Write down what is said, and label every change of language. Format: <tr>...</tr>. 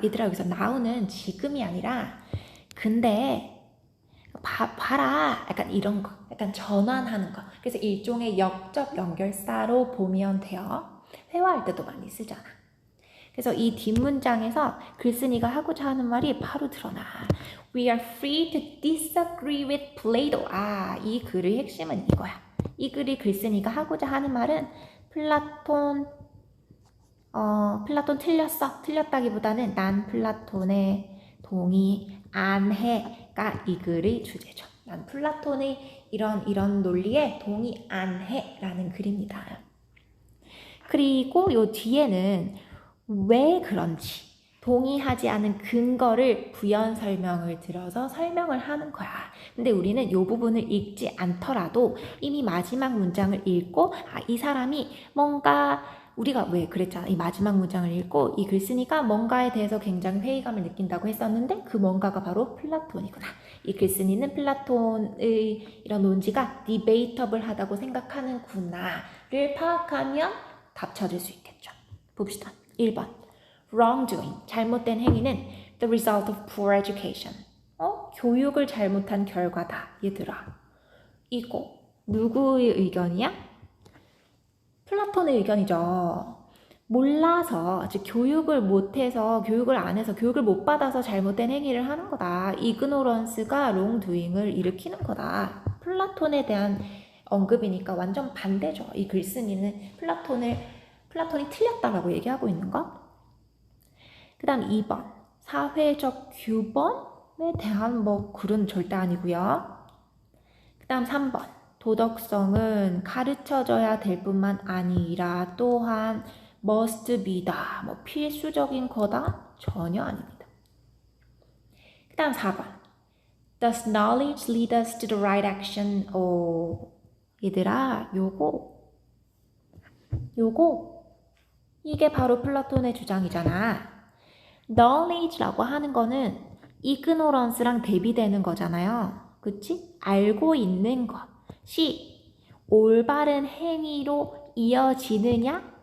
<ko>얘들아, 여기서 now는 지금이 아니라 근데 봐라. 약간 이런 거. 약간 전환하는 거. 그래서 일종의 역적 연결사로 보면 돼요. 회화할 때도 많이 쓰잖아. 그래서 이 뒷문장에서 글쓴이가 하고자 하는 말이 바로 드러나.</ko> <en>We are free to disagree with Plato.</en> <ko>이 글의 핵심은 이거야. 이 글이 글쓴이가 하고자 하는 말은 플라톤 틀렸어. 틀렸다기보다는 난 플라톤에 동의 안 해가 이 글의 주제죠. 난 플라톤의 이런 논리에 동의 안 해라는 글입니다. 그리고 요 뒤에는 왜 그런지 동의하지 않은 근거를 부연 설명을 들어서 설명을 하는 거야. 근데 우리는 이 부분을 읽지 않더라도 이미 마지막 문장을 읽고 이 사람이 뭔가 우리가 왜 그랬잖아. 이 마지막 문장을 읽고 이 글쓴이가 뭔가에 대해서 굉장히 회의감을 느낀다고 했었는데 그 뭔가가 바로 플라톤이구나. 이 글쓴이는 플라톤의 이런 논지가 디베이터블하다고 생각하는구나를 파악하면 답 찾을 수 있겠죠. 봅시다. 1번.</ko> <en>wrongdoing,</en> <ko>잘못된 행위는</ko> <en>the result of poor education.</en> <ko>교육을 잘못한 결과다, 얘들아. 이거 누구의 의견이야? 플라톤의 의견이죠. 몰라서, 즉 교육을 못해서, 교육을 안 해서, 교육을 못 받아서 잘못된 행위를 하는 거다. ignorance가 wrongdoing을 일으키는 거다. 플라톤에 대한 언급이니까 완전 반대죠. 이 글쓴이는 플라톤이 틀렸다라고 얘기하고 있는 거. 그 다음 2번. 사회적 규범에 대한 글은 절대 아니고요. 그 다음 3번. 도덕성은 가르쳐져야 될 뿐만 아니라 또한</ko> <en>must be</en> <ko>다. 필수적인 거다? 전혀 아닙니다. 그 다음 4번.</ko> <en>Does knowledge lead us to the right action?</en> <ko>얘들아, 요거 이게 바로 플라톤의 주장이잖아. knowledge라고 하는 거는 ignorance랑 대비되는 거잖아요. 그치? 알고 있는 것이 올바른 행위로 이어지느냐?</ko>